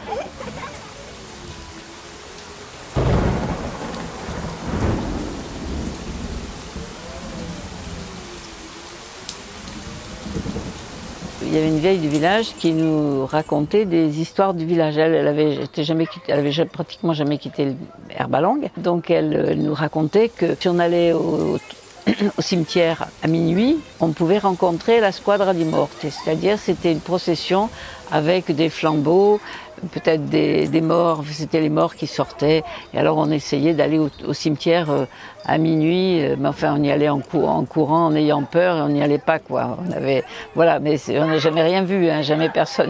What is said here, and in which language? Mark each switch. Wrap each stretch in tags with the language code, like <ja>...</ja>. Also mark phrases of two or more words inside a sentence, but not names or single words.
<fr>Il y avait une vieille du village qui nous racontait des histoires du village. Elle avait pratiquement jamais quitté Herbalang. Donc elle nous racontait que si on allait au cimetière à minuit, on pouvait rencontrer la</fr> <it>squadra di morte,</it> <fr>c'est-à-dire c'était une procession avec des flambeaux, peut-être des morts, c'était les morts qui sortaient, et alors on essayait d'aller au cimetière à minuit, mais enfin on y allait en courant, en ayant peur, et on n'y allait pas, quoi. Voilà, mais on n'a jamais rien vu, hein, jamais personne.</fr>